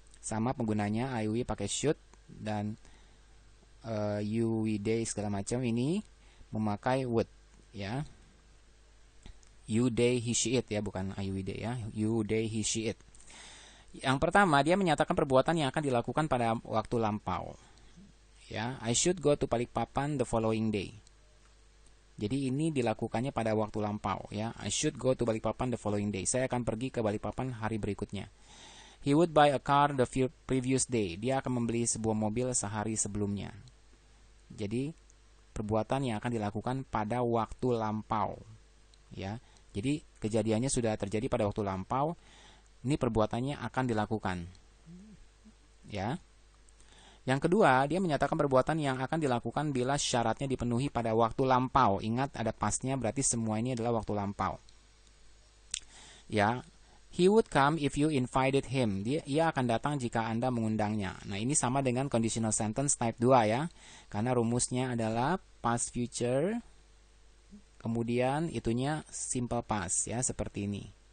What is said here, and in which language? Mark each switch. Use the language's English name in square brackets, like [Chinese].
[Indonesian] Sama penggunanya I, we pakai should, dan you, we, they segala macam ini memakai would, ya. [English] You, they, he, she, it, ya, bukan I, we, they, ya. You, they, he, she, it. [Indonesian] Yang pertama, dia menyatakan perbuatan yang akan dilakukan pada waktu lampau. [English] Ya, I should go to Balikpapan the following day. [Indonesian] Jadi ini dilakukannya pada waktu lampau, ya. [English] I should go to Balikpapan the following day. [Indonesian] Saya akan pergi ke Balikpapan hari berikutnya. [English] He would buy a car the previous day. [Indonesian] Dia akan membeli sebuah mobil sehari sebelumnya. Jadi perbuatan yang akan dilakukan pada waktu lampau, ya. Jadi kejadiannya sudah terjadi pada waktu lampau. Ini perbuatannya akan dilakukan, ya. Yang kedua, dia menyatakan perbuatan yang akan dilakukan bila syaratnya dipenuhi pada waktu lampau. Ingat ada pastnya, berarti semua ini adalah waktu lampau, ya. [English] He would come if you invited him. [Indonesian] Ia akan datang jika Anda mengundangnya. Nah, ini sama dengan conditional sentence type 2, ya. Karena rumusnya adalah past future, kemudian itunya simple past, ya, seperti ini.